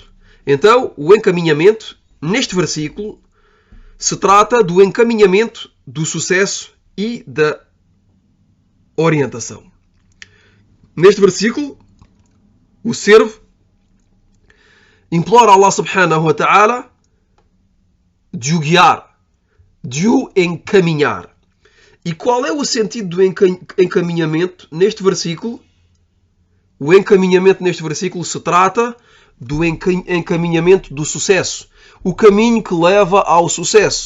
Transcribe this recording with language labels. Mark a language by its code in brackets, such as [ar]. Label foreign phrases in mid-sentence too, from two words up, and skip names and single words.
[pt] Então, o encaminhamento, neste versículo, se trata do encaminhamento do sucesso e da orientação. Neste versículo, o servo implora a [ar] الله سبحانه وتعالى [pt] de o guiar, de o encaminhar. E qual é o sentido do encaminhamento neste versículo? O encaminhamento neste versículo se trata do encaminhamento do sucesso. O caminho que leva ao sucesso.